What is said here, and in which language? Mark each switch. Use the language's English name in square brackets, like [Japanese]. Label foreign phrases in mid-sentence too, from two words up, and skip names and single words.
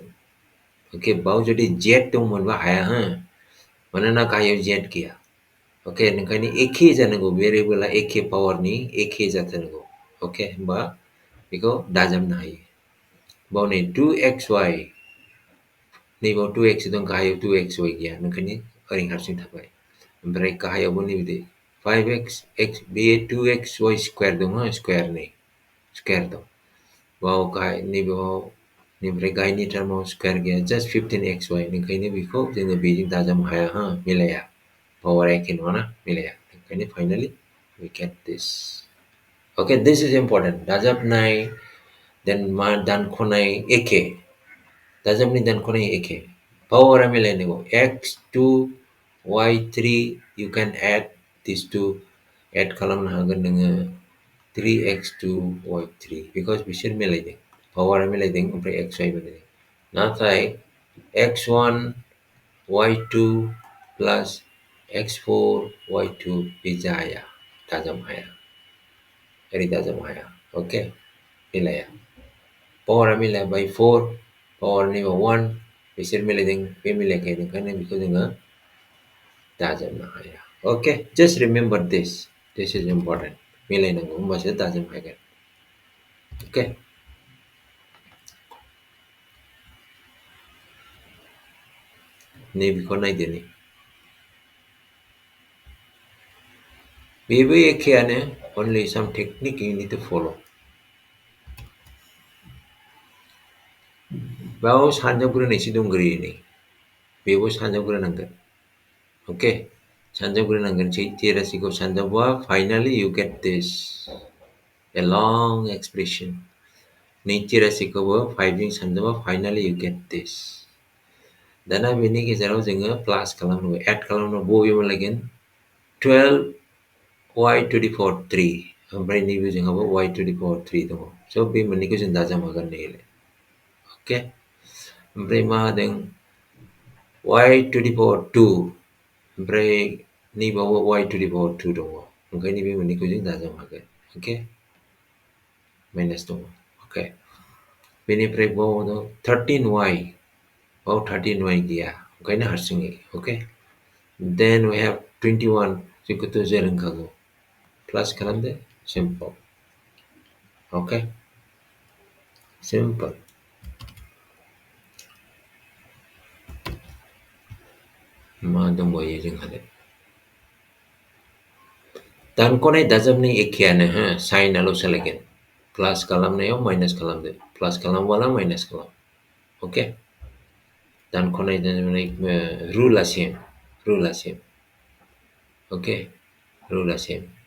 [Bodo] अके बाव जुदि z दंमोनबा हाया हो मानोना गाहायाव z गैया अके ओंखायनो एखे जानांगौ भेरिएबला एखे पावारनि एखे जाथारनांगौ अके होमबा बेखौ दाजाबनो हायो बाव नै 2xy नैबाव 2x दं गाहायाव 2xy गैया ओंखायनो ओरै हारसिं थाबाय ओमफ्राय गाहायावबो नैबे 5x बे 2xy स्क्वायर दङ स्क्वायर नै स्क्वायर दं Wow गाय नैबेयाव निफ्राय गायनि टार्माव स्क्वायर गैया जास्ट 15xy ओंखायनो बेखौ जोङो बेजों दाजाबनो हाया हा मिलाया पावार एखे नङाना मिलाया ओंखायनो फाइनालि [English] we get this. Okay, this is important. [Bodo] दाजाबनाय then मा दानख'नाय एखे दाजाबनि दानख'नाय एखे पावारा मिलायनांगौ x2 y3 [English] you can add these two add [Bodo] खालामनो हागोन नोङो 3x2 y3 because बिसोर मिलायदों पावारा मिलायदों ओमफ्राय xy मिलायदों नाथाय x1 y2 plus x4 y2 बे जाया दाजाबनो हाया ओरै दाजाबनो हाया okay मिलाया पावारा मिलाया by 4 पावारनि 1 बिसोर मिलायदों बे मिलायाखै ओंखायनो बेखौ जोङो दाजाबनो हाया [English] okay just remember this is important [Bodo] मिलायनांगौ होमबासो दाजाबनो हागोन okay नैबेखौ नायदो नै बेबो एखेयानो [English] only some technique you need to follow [Bodo] बेयाव सानजाबग्रोनायसो दंग्रोयो नै बेबो सानजाबग्रोनांगोन okay सानजाबग्रोनांगोन सैथो राशिखौ सानजाबबा [English] finally you get this a long expression [Bodo] नैथि राशिखौबो 5 जों सानजाबा [English] finally you get this [Bodo] दाना बेनि गेजेराव जोङो प्लास खालामनांगौ एड खालामनांगौ बबे मोनलायगोन 12 [English] y to the power [Bodo] 3 ओमफ्राय नैबे जोंहाबो [English] y to the power [Bodo] 3 दङ स' बे मोननैखौ जों दाजाबहागोन नैलाय अके ओमफ्राय मा होदों [English] y to the power [Bodo] 2 ओमफ्राय नैबावबो [English] y to the power [Bodo] 2 दङ ओंखायनो बे मोननैखौ जों दाजाबहागोन अके माइनास दङ अके बेनिफ्राय बाव दं 13y बाव 13y गैया ओंखायनो हारसिङै अके [English] then we have [Bodo] 21 जेखौथ' जों रोंखागौ प्लास खालामदो सिम्पल अके सिम्पल मा दंबावो जोंहालाय दानख'नाय दाजाबनाय एखेयानो हो साइनआल' सोलायगोन प्लास खालामनायाव माइनास खालामदो प्लास खालामबोला माइनास खालाम अके दानख'नाय दाजाबनाय रुला सेम अके रुला सेम